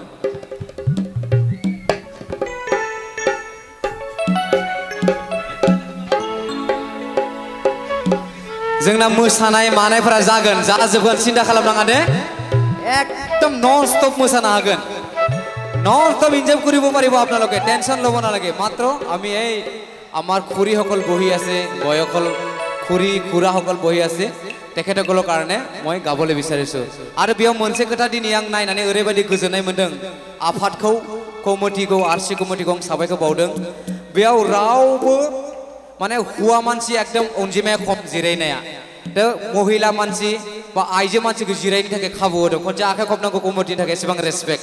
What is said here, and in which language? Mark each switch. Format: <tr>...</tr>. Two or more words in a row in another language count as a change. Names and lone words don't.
<brx>जोंना मोसानाय मानायफोरा जागोन जाजोबगोन सिन्था खालामनाङा दे एकदम</brx> <en>non stop</en> <brx>मोसानो हागोन</brx> <en>non stop</en> <as>এনজয় কৰিব পাৰিব আপোনালোকে টেনশন ল'ব নালাগে মাত্ৰ আমি এই আমাৰ খুৰীসকল বহি আছে বয়সকল খুৰী খুৰাসকল বহি আছে তেখেতসকলৰ কাৰণে মই গাবলৈ বিচাৰিছো আৰু বিয়াव</as> <brx>मोनसे खोथा दिनै आं नायनानै ओरैबायदि गोजोननाय मोनदों आफादखौ कमिटिखौ आरसि कमिटिखौ साबायखर बावदों बेयाव रावबो माने हुआ मानसि एकदम अनजिमाया खम जिरायनाया दा महिला मानसि बा आइजो मानसिखौ जिरायनो थाखाय खाबु होदों खनसे आखाइ खबनांगौ कमिटिनि थाखाय एसेबां रेसपेक्ट</brx>